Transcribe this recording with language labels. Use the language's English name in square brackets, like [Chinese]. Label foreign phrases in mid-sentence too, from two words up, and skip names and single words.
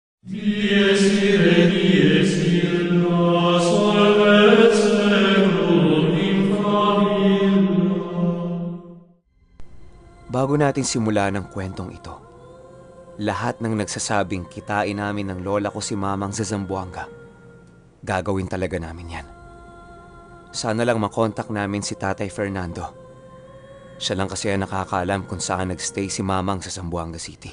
[Latin] Dies ire, dies illa, solvet seclum in favilla. [Filipino] Bago natin simulan ang kwentong ito, lahat ng nagsasabing kitain namin ng lola ko si Mamang sa Zamboanga, gagawin talaga namin yan. Sana lang makontak namin si Tatay Fernando. Siya lang kasi ang nakakaalam kung saan nagstay si Mamang sa Zamboanga City.